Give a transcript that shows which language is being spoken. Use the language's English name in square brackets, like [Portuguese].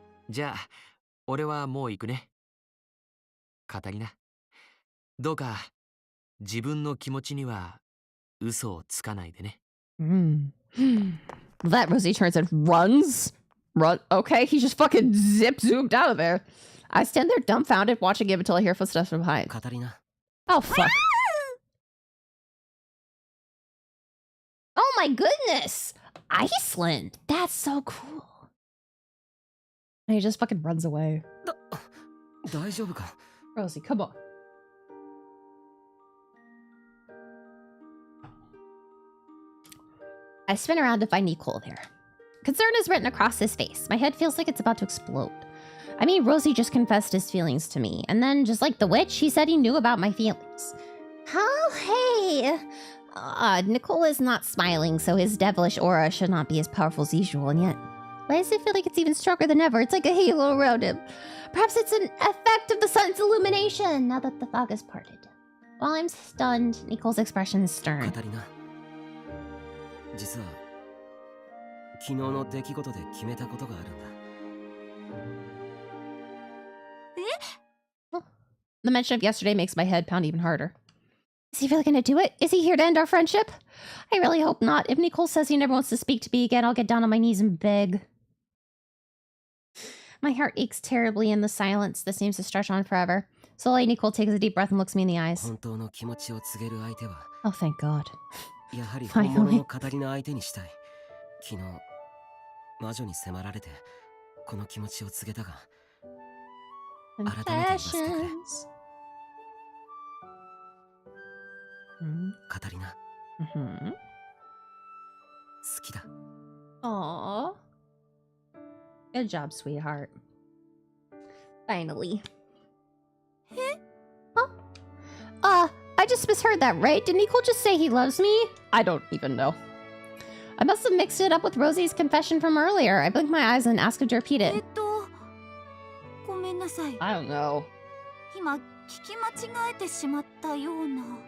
[Japanese] じゃあ俺はもう行くね。カタリナ、どうか自分の気持ちには嘘をつかないでね。 [English] That Rosie turns and runs. Run. Okay, he just fucking zoomed out of there. I stand there dumbfounded, watching him until I hear footsteps from behind. Catarina. Oh fuck. Oh my goodness! Iceland! That's so cool. And he just fucking runs away. [Japanese] 大丈夫か? [English] Rosie, come on. I spin around to find Nicole there. Concern is written across his face. My head feels like it's about to explode. I mean, Rosie just confessed his feelings to me, and then, just like the witch, he said he knew about my feelings. Oh, hey! Nicole is not smiling, so his devilish aura should not be as powerful as usual, and yet... Why does it feel like it's even stronger than ever? It's like a halo around him. Perhaps it's an effect of the sun's illumination now that the fog has parted. While I'm stunned, Nicole's expression is stern. [Japanese] カタリナ、実は昨日の出来事で決めたことがあるんだ。 [English] The mention of yesterday makes my head pound even harder. Is he really gonna do it? Is he here to end our friendship? I really hope not. If Nicole says he never wants to speak to me again, I'll get down on my knees and beg. My heart aches terribly in the silence that seems to stretch on forever. Slowly, Nicole takes a deep breath and looks me in the eyes. [Japanese] 本当の気持ちを告げる相手は、 [English] Oh, thank God. [Japanese] やはり本物のカタリナ相手にしたい。昨日、魔女に迫られて、この気持ちを告げたが、改めて言わせてくれ。カタリナ、好きだ。 [English] Aww. Good job, sweetheart. Finally. Huh? I just misheard that, right? Did Nicole just say he loves me? I don't even know. I must have mixed it up with Rosie's confession from earlier. I blinked my eyes and asked her to repeat it. [Japanese] ごめんなさい。 [English] I don't know. [Japanese] 今聞き間違えてしまったような。